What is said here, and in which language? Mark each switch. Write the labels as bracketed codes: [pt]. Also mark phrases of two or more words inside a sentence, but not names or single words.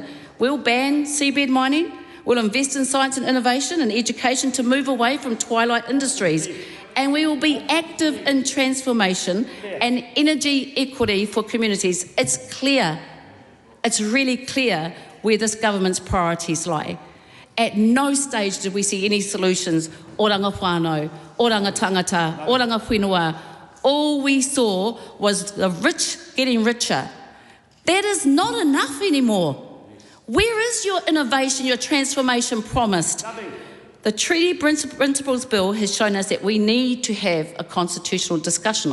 [en] We'll ban seabed mining, we'll invest in science and innovation and education to move away from twilight industries, and we will be active in transformation and energy equity for communities. It's clear, it's really clear where this government's priorities lie. At no stage did we see any solutions, [mi] oranga whānau, oranga tangata, oranga whenua. [en] All we saw was the rich getting richer. That is not enough anymore. Where is your innovation, your transformation promised? The Treaty Principles Bill has shown us that we need to have a constitutional discussion.